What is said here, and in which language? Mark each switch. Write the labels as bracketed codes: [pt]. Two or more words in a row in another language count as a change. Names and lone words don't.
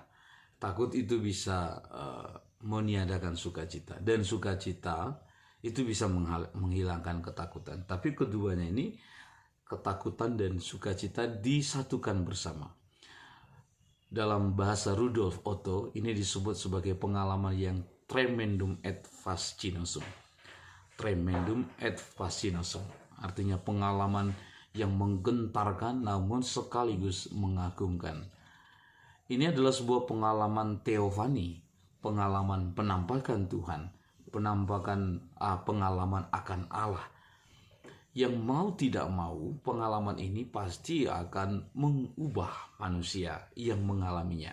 [id] Takut itu bisa meniadakan sukacita, dan sukacita itu bisa menghilangkan ketakutan. Tapi keduanya ini, ketakutan dan sukacita disatukan bersama. Dalam bahasa Rudolf Otto ini disebut sebagai pengalaman yang [la] tremendum et fascinosum. Tremendum et fascinosum [id] artinya pengalaman yang menggentarkan namun sekaligus mengagumkan. Ini adalah sebuah pengalaman teofani, pengalaman penampakan Tuhan, pengalaman akan Allah. Yang mau tidak mau, pengalaman ini pasti akan mengubah manusia yang mengalaminya.